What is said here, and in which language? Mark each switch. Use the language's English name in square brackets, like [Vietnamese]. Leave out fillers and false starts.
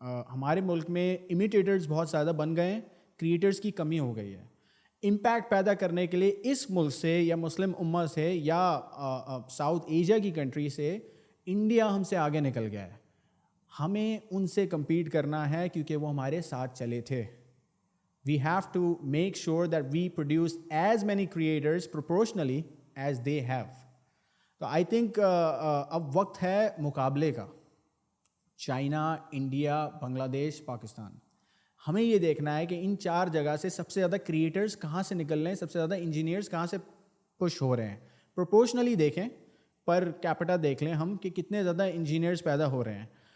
[Urdu] ہمارے ملک میں امیٹیٹرز بہت زیادہ بن گئے ہیں, کریٹرز کی کمی ہو گئی ہے. امپیکٹ پیدا کرنے کے لیے اس ملک سے یا مسلم امت سے یا ساؤتھ ایشیا کی کنٹری سے انڈیا ہم سے آگے نکل گیا ہے. ہمیں ان سے کمپیٹ کرنا ہے کیونکہ وہ ہمارے ساتھ چلے تھے. [English] We have to make sure that we produce as many creators proportionally as they have. [Urdu] تو [English] I think [Urdu] اب وقت ہے مقابلے کا. چائنا, انڈیا, بنگلہ دیش, پاکستان. ہمیں یہ دیکھنا ہے کہ ان 4 جگہ سے سب سے زیادہ کریٹرز کہاں سے نکل رہے ہیں, سب سے زیادہ انجینئرز کہاں سے پش ہو رہے ہیں. پروپورشنلی دیکھیں, پر کیپٹا دیکھ لیں ہم کہ کتنے زیادہ انجینئرز پیدا ہو رہے ہیں.